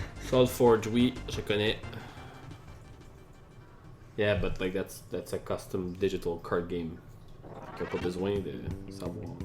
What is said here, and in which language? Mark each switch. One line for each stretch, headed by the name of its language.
French: Soulforge, oui, je connais.
English: Yeah, but like that's a custom digital card game.
French: T'as pas besoin de savoir.